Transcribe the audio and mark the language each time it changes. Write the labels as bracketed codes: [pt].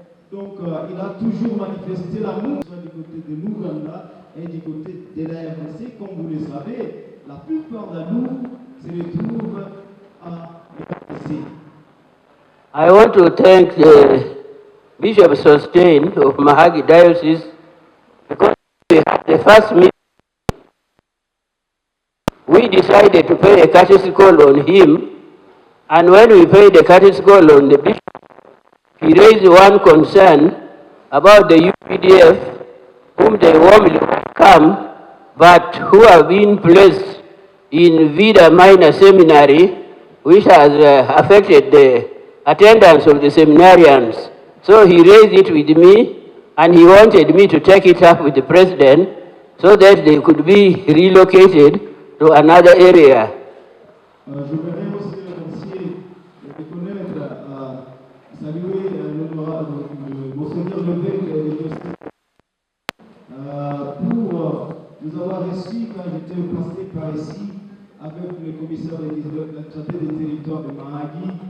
[fr] Donc, il a toujours manifesté l'amour, soit du côté de l'Ouganda et du côté de la RDC. Comme vous le savez, la plupart de nous se retrouvent à la RDC. [en] I want to thank the Bishop Sustain of Mahagi Diocese, because we had the first meeting. We decided to pay a courtesy call on him And when we paid the catechol on the bishop, he raised one concern about the UPDF, whom they warmly welcome, but who have been placed in Vida Minor Seminary, which has affected the attendance of the seminarians. So he raised it with me, and he wanted me to take it up with the president so that they could be relocated to another area. [fr] Je voudrais aussi remercier et reconnaître, saluer l'honorable Monseigneur Levesque pour nous avoir reçus quand j'étais passé par ici avec le commissaire de la santé des territoires de Mahagi.